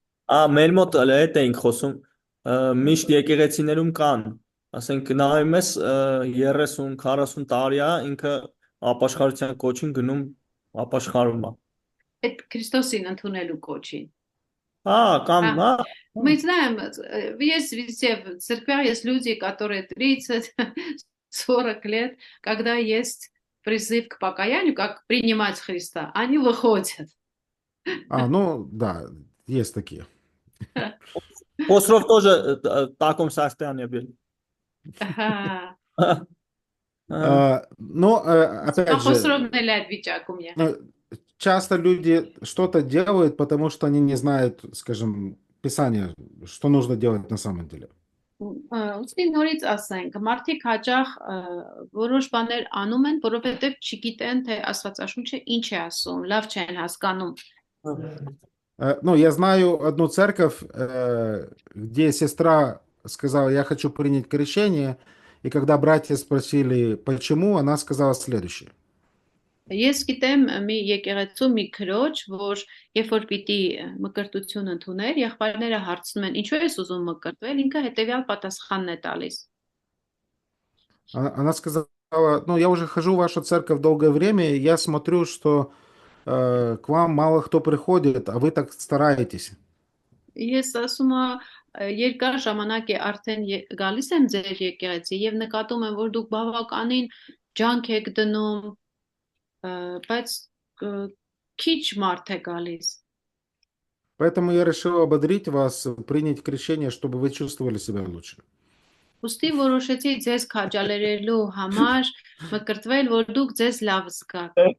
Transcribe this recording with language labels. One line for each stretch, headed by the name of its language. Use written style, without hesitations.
Armenian: Մեր մոտ հետ էինք խոսում, միշտ եկեղեցիներում կան ասենք նայում ես 30-40 տարի է ինքը ապաշխարության կոչին գնում ապաշխարում է։ Այդ Քրիստոսին ընդունելու կոչին։ Կամ
Russian: Мы знаем, есть везде в церквях есть люди, которые 30, 40 лет, когда есть призыв к покаянию, как принимать Христа, они выходят. Ну, да, есть такие. Խոսրով тоже таком состоянии был.
Armenian: Ահա,
Russian: Но, опять же,
Armenian: Խոսրովն էլ այդ վիճակում է։
Russian: часто люди что-то делают, потому что они не знают, скажем, Писание, что нужно делать на самом деле.
Armenian: Ուստի նորից ասենք, մարդիկ հաճախ որոշ բաներ անում են, որովհետև չգիտեն, թե Աստվածաշունչը ինչ է ասում, լավ չեն հասկանում։
Russian: Ну, я знаю одну церковь, где сестра сказала, я хочу принять крещение, и когда братья спросили, почему, она сказала следующее.
Armenian: Ես գիտեմ մի եկեղեցու մի քրոջ, որ երբ որ пիտի մկրտություն ընդուներ, եղբայրները հարցնում են, ինչու ես ուզում մկրտվել, ինքը հետևյալ պատասխանն է տալիս։
Russian: Она сказала, ну, я уже хожу в вашу церковь долгое время, и я смотрю, что к вам мало кто приходит, а вы так стараетесь.
Armenian: Ես ասում եմ, երկար ժամանակ է արդեն գալիս եմ ձեր եկեղեցի եւ նկատում եմ, որ դուք բավականին ջանք եք դնում, բայց քիչ մարդ է գալիս։
Russian: Поэтому я решил ободрить вас, принять крещение, чтобы вы чувствовали себя лучше.
Armenian: Ուստի որոշեցի ձեզ քաջալերելու համար մկրտվել, որ դուք ձեզ լավ զգաք։